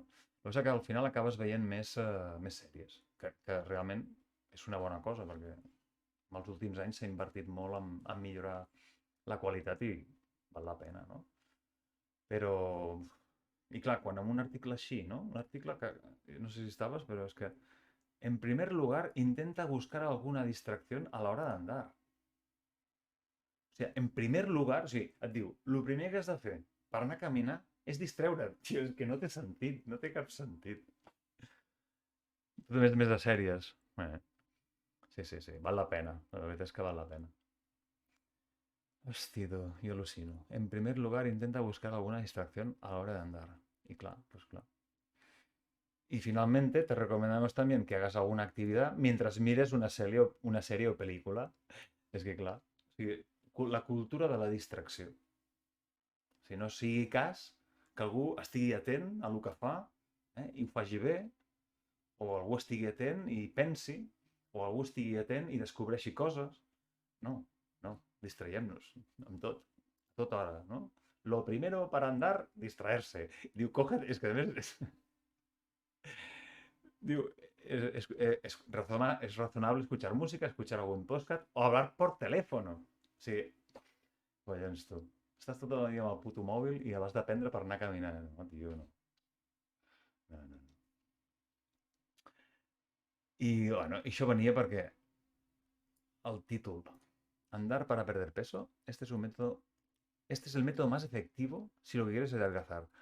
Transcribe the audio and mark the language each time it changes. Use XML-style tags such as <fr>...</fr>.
<ca>El que passa que al final acabes veient més sèries, que realment és una bona cosa, perquè en els últims anys s'ha invertit molt en millorar la qualitat i val la pena, no? Però... I clar, quan en un article així, no? Un article que... No sé si estaves, però és que...</ca> <es>En primer lugar, intenta buscar alguna distracción a la hora de andar.</es> <ca>O sigui, en primer lugar, o sigui, et diu, el primer que has de fer per anar a caminar és distreure't. Tio, és que no té sentit, no té cap sentit. Tu més de sèries. Sí, val la pena. La veritat és que val la pena. Hosti, tu, jo al·lucino.</ca> <es>En primer lugar, intenta buscar alguna distracción a la hora de andar. Y claro, pues claro. Y finalmente, te recomendamos también que hagas alguna actividad mientras mires una serie o película.</es> <ca>És que, clar, o sigui, la cultura de la distracció. Si no sigui cas que algú estigui atent a el que fa i ho faci bé, o algú estigui atent i pensi, o algú estigui atent i descobreixi coses. No, no, distraiem-nos amb tot, a tota hora, no?</ca> <es>Lo primero para andar, distraerse. Diu, cógete,</es> <ca>és que a més...</ca> <es>Diu, es razonable escuchar música, escuchar algún podcast o hablar por teléfono.</es> <ca>Sí, collons tu. Estàs tot el dia amb el puto mòbil i l'has de prendre per anar caminant. No, tio, no. No. I, bueno, això venia perquè el títol,</ca> <es>Andar para perder peso, este es el método más efectivo si lo que quieres es adelgazar.</es>